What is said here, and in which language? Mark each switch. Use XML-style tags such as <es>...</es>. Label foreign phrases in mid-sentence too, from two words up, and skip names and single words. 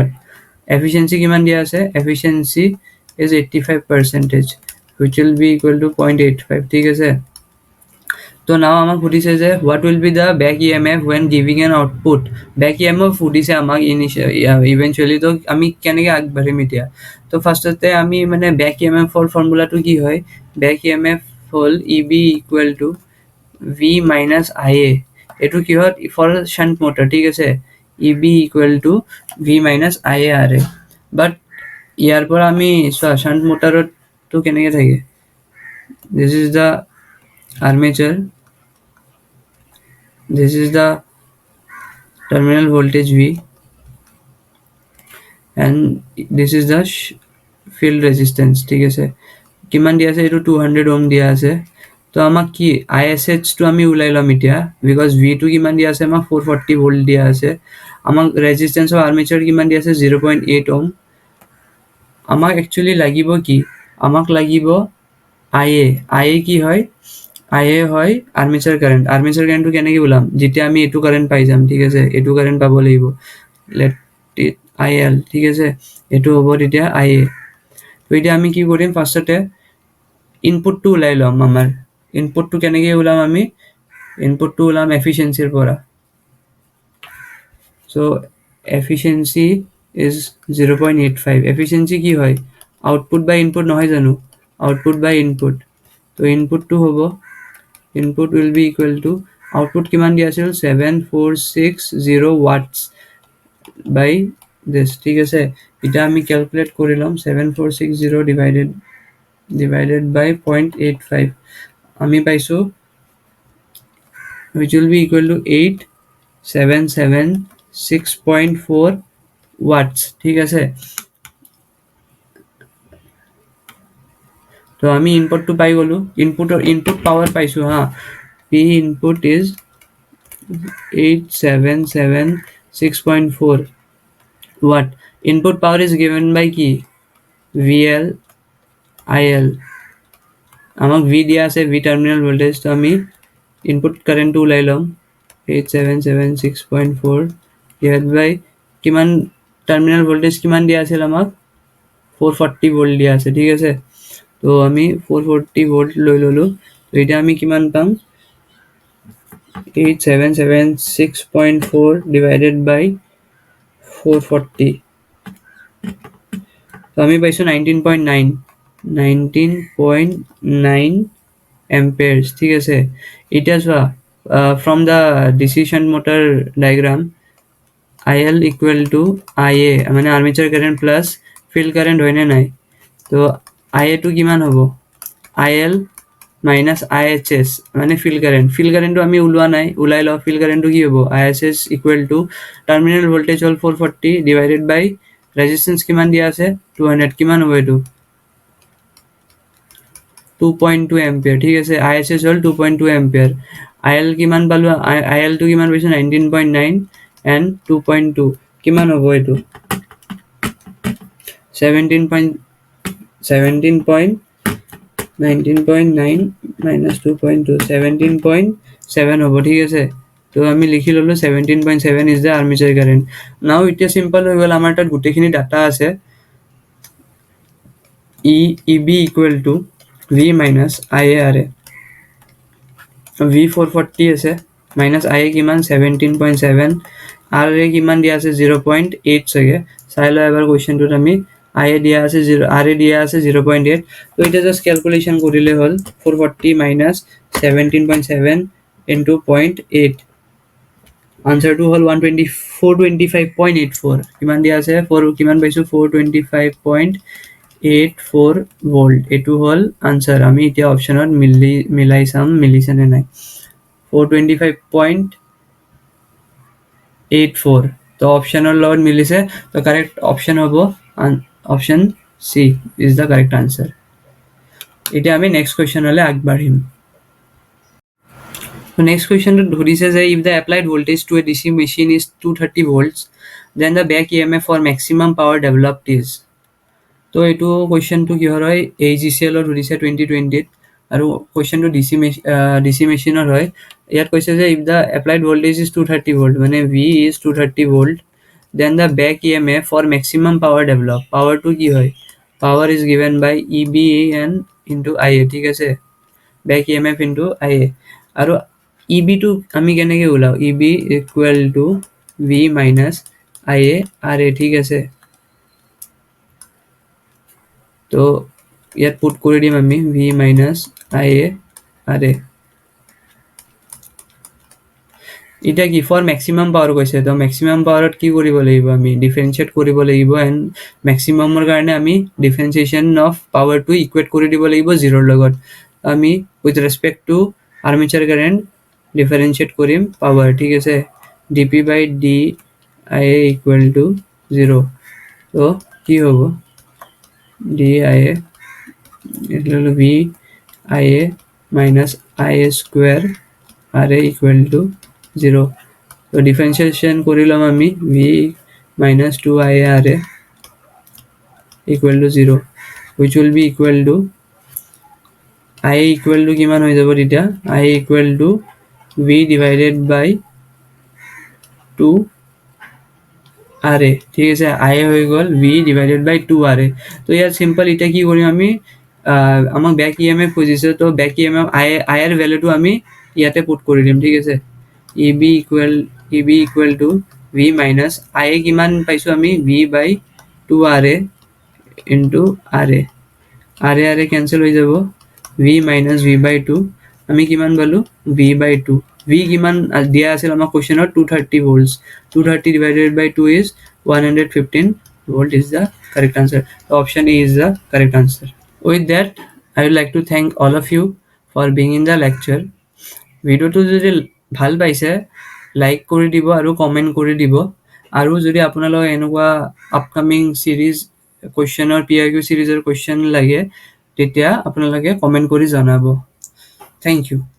<as>এফিশিয়েন্সি কিমান দিয়া আছে, এফিশিয়েন্সি</as> <en>is 85% which will be equal to 0.85</en> <as>ঠিক আছে। তো নাও আমাক সুধিছে যে</as> <en>what will be the back EMF when giving an output, back EMF</en> <as>সুধিছে আমাক ইভেন্টুয়ালি, তো আমি কেনেকৈ আগবাঢ়িম এতিয়া। তো ফাৰ্ষ্টতে আমি মানে</as> <en>back EMF</en> <as>ৰ ফৰ্মুলাটো কি হয়,</as> <en>back EMF</en> <as>হ'ল</as> <en>EB equal to V minus IA,</en> <as>এইটো কি হয়</as> <en>for shunt motor</en> <as>ঠিক আছে,</as> <en>EB equal to V minus IARA,</en> <as>বাট ইয়াৰ পৰা আমি চোৱা শান্ট মোটৰটো কেনেকৈ থাকে,</as> <en>this is the armature, this is the terminal voltage V and this is the field resistance</en> <as>ঠিক আছে। কিমান দিয়া আছে, এইটো 200 ohm দিয়া আছে। তো আমাক কি ISH টো আমি উলাই লম এতিয়া, বিকজ V টো কিমান দিয়া আছে আমাক 440 ভোল্ট দিয়া আছে, আমাক</as> <en>resistance of armature</en> <as>কিমান দিয়া আছে 0.8 ohm। আমাক একচুয়ালি লাগিব কি, আমাক লাগিব IA কি হয়, IA হয়</as> <en>armature current.</en> <as>আৰ্মেচাৰ কারেন্টটো কেনেকৈ ওলাম, যেতিয়া আমি এইটো কারেন্ট পাই যাম ঠিক আছে, এইটো কারেন্ট পাব লাগিব</as> <en>let it IL</en> <as>ঠিক আছে, এইটো হ'ব তেতিয়া IA। তো এতিয়া আমি কি কৰিম, ফাৰ্ষ্টতে ইনপুটটো উলাই লম, আমাৰ ইনপুটটো কেনেকৈ ওলাম আমি, ইনপুটটো ওলাম এফিচিয়েন্সিৰ পৰা</as> <en>so efficiency is 0.85 efficiency</en> <as>কি হয়</as> <en>output by input</en> <as>নহয় জানো</as> <en>output by input তো input to হ'ব input will be equal to output</en> <as>কিমান দিয়া আছিল</as> <en>7460 watts by this</en> <as>ঠিক আছে এটা আমি ক্যালকুলেট কৰি লম</as> <en>7460 divided by 0.85</en> <as>আমি পাইছো</as> <en>which will be equal to</en> <as>8776.4 watts ঠিক আছে তো আমি ইনপুটটো পাই গলো</as> <en>input power</en> <as>পাইছো হা</as> <en>p input is</en> <as>8776.4</as> <en>watt input power is given by</en> <as>কি</as> <en>vl il</en> <as>আমাক v দিয়া আছে v</as> <en>terminal voltage</en> <as>তো আমি</as> <en>input current</en> <as>টো উলাই লম 8776.4</as> <en>divided by</en> <as>কিমান</as> <en>terminal voltage</en> <as>কিমান দিয়া আছিল আমাক 440 ভোল্ট দিয়া আছে ঠিক আছে তো আমি 440 ভোল্ট লৈ ললো তো এটা আমি কিমান পাম 8776.4</as> <en>divided by</en> <as>440 তো আমি পাইছো 19.9 amperes ঠিক আছে এটা চোৱা</as> <en>from the decision motor diagram IL equal to IA</en> <as>মানে</as> <en>armature current plus field current</en> <as>হয় না নাই তো IA to কিমান হ'ব</as> <en>IL minus IHS</en> <as>মানে</as> <en>field current</en> <as>তো আমি উলোৱা নাই উলাই ল</as> <en>field current</en> <as>তো কি হ'ব</as> <en>IHS equal to terminal voltage all 440 divided by resistance</en> <as>কিমান দিয়া আছে 200 কিমান হ'ব এটো</as> <en>2.2 ampere</en> <as>ঠিক আছে IHS হল</as> <en>2.2 ampere</en> <as>IL কিমান পালো IL তো কিমান পাইছো</as> <en>19.9 and 2.2</en> <as>কিমান হ'ব এটো</as> <en>19.9 minus 2.2</en> <as>17.7 হ'ব ঠিক আছে তো আমি লিখি ললো 17.7</as> <en>is the armature current now</en> <as>এটা simple হৈ গল আমাৰ তাত গুটেখিনি ডাটা আছে</as> <en>EB equal to V minus IARA</en> <as>V 440 আছে</as> <en>minus IA</en> <as>কিমান 17.7 RA কিমান দিয়া আছে 0.8 চাগে চাই লও এবাৰ কোৱেশ্চনটোত আমি IA দিয়া আছে 0 RA দিয়া আছে 0.8 তো এটা জাস্ট ক্যালকুলেশন কৰিলে হল</as> <en>440 minus 17.7 into 0.8 answer to</en> <as>হল 425.84 কিমান দিয়া আছে 4 কিমান পাইছো 425.84 ভোল্ট এটো হল আনসার আমি এতিয়া অপশনত মিলাই চাম মিলিছে নে নাই 425.84 তো অপশনৰ লগত মিলিছে তো কারেক্ট অপশন হ'ব</as> <en>option C is the correct answer</en> <as>এটা আমি</as> <en>next question</en> <as>হলে আগবাঢ়িম</as> <en>So next question</en> <as>ধৰিছে যে</as> <en>if the applied voltage to a DC machine is 230 volts then the back EMF for maximum power developed is তো</en> <as>এটো কোৱেশ্চনটো কি হয় APDCL ৰ ধৰিছে 2020 আৰু কোৱেশ্চনটো DC মেচিনৰ হয় ইয়াত কৈছে যে</as> <en>if the applied voltage is 230 volt</en> <as>মানে</as> <en>V is 230 volt then the back EMF for maximum power developed power</en> <as>to কি হয়</as> <en>power is given by EBN into IA</en> <as>ঠিক আছে</as> <en>back EMF into IA</en> <as>আৰু EB to আমি কেনেকে ওলাও</as> <en>EB equal to V minus IA RA</en> <as>ঠিক আছে তো ইয়াত পুট কৰি দিম আমি</as> <en>V minus IA RA</en> <as>এটা কি</as> <en>for maximum power</en> <as>কৈছে তো ম্যাক্সিমাম পাওয়ারত কি কৰিব লাগিব আমি ডিফারেন্সিয়েট কৰিব লাগিব এন্ড ম্যাক্সিমামৰ কাৰণে আমি</as> <en>differentiation of power</en> <as>টু ইকুয়েট কৰি দিব লাগিব 0 ৰ লগত আমি</as> <en>with respect to armature current</en> <as>ডিফারেন্সিয়েট কৰিম পাওয়ার ঠিক আছে</as> <en>dp by dia equal to 0</en> <as>তো কি হ'ব</as> <en>dia equal to v ia minus ia square ra equal to 0 so differentiation</en> <as>করিলাম আমি</as> <en>v minus 2ia ra equal to 0 which will be equal to ia equal to</en> <as>কিমান হৈ যাব তেতিয়া</as> <en>ia equal to v divided by 2 ra</en> <as>ঠিক আছে ia হৈ গল</as> <en>v divided by 2 ra</en> <as>তো ইয়াৰ সিম্পল এটা কি কৰিম আমি আমাক</as> <en>back EMF</en> <as>খুজিছে তো</as> <en>back EMF</en> <as>আই এর ভ্যালুটো আমি ইয়াতে পুট কৰি দিম ঠিক আছে eb</as> <en>equal to v minus</en> <as>আই কিমান পাইছোঁ আমি v/2ra ইনটু আৰে কেনচেল হৈ যাব</as> <en>v minus v/2</en> <as>আমি কিমান পালোঁ v/2 v কিমান দিয়া আছিল আমাৰ কুৱেশ্যনত</as> <en>230 volts 230 divided by 2 is 115 volt is the correct answer so option A is the correct answer with that I would like to thank all of you for being in the lecture</en> <as>ভিডিঅ'টো যদি ভাল পাইছে লাইক কৰি দিব আৰু কমেণ্ট কৰি দিব আৰু যদি আপোনালোকে এনেকুৱা আপকামিং সিৰিজ কুৱেশ্যনৰ PYQ সিৰিজৰ কুৱেশ্যন লাগে তেতিয়া আপোনালোকে কমেণ্ট কৰি জনাব</as> <en>thank you</en>